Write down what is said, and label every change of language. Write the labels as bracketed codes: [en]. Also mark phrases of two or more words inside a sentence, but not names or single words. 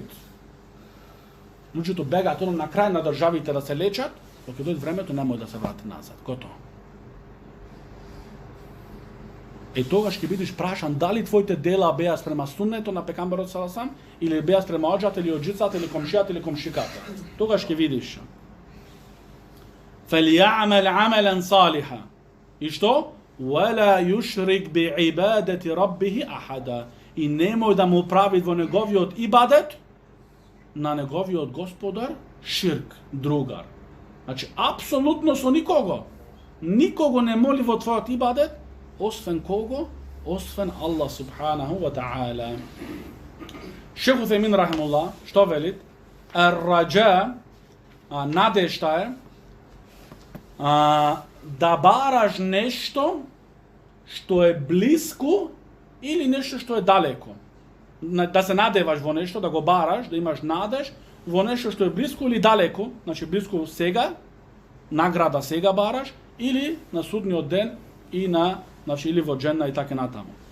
[mk] Луѓето бегаат на крај на државите да се лечат, докато дојде времето не може да се врати назад. Готово. И тогаш ќе бидеш прашан дали твоите дела беа спрема суннето на пекамберот саласам или беа спрема оџата или оџицата или комшијата или комшиката. Тогаш ќе видиш. [ar] فَلْيَعْمَلْ عَمَلًا صَالِحًا. [mk] И што? [ar] وَلَا يُشْرِكْ بِعِبَادَةِ رَبِّهِ أَحَدًا. [mk] И немој да му прави во неговиот ибадет на неговиот Господар ширк, другар. Значи апсолутно со никого. Никого не моли во твојот ибадет освен кого? Освен Аллах [ar] سبحانه وتعالى. [mk] Шейх Утhaymeen рахимуллах, што велит? Раџа, надешта је да бараш нешто што је блиско или нешто што је далеко. Да се надеваш во нешто, да го бараш, да имаш надеж во нешто што је блиско или далеко, значи блиско сега, nagrada сега бараш, или на судњи ден и на, значи или во џенна и тако натамо.